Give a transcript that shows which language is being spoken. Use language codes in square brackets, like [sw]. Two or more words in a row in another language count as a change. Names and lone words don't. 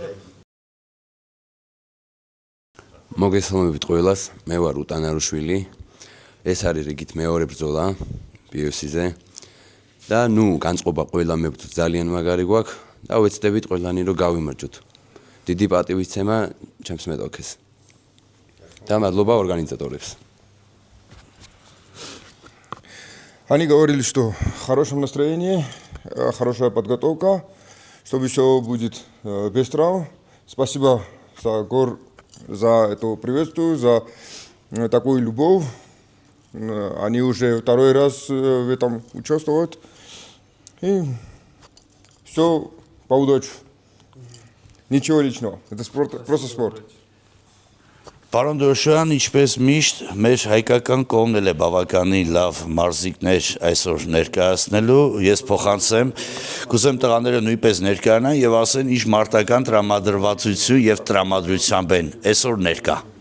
[ka] მოგესალმებით ყველას, მე ვარ უტანარუშვილი. ეს არის რიგით მეორე ბრძოლა PFC-ზე და განწყობა ყველა მებრძოლ ძალიან მაგარი გვაქვს და ვეცდებით ყველანი რომ გავიმარჯვოთ. დიდი პატივისცემა ჩემს მეტოქეს. და მადლობა ორგანიზატორებს. [ru] Они говорили, что в хорошем настроении, хорошая подготовка, чтобы все будет без травм. Спасибо за это приветствие, за такую любовь. Они уже второй раз в этом участвуют. И все по удаче. Ничего личного. Это просто спорт. [hy] Պարոն Դոշյան, ինչպես միշտ, մեր հայկական կողմն էլ է բավականին լավ մարզիկներ այսօր ներկայացնելու, ես փոխանցեմ, կուզեմ տղաները նույնպես ներկայանան եւ ասեն ինչ մարտական տրամադրվածություն եւ տրամադրությամբ են այսօր ներկա։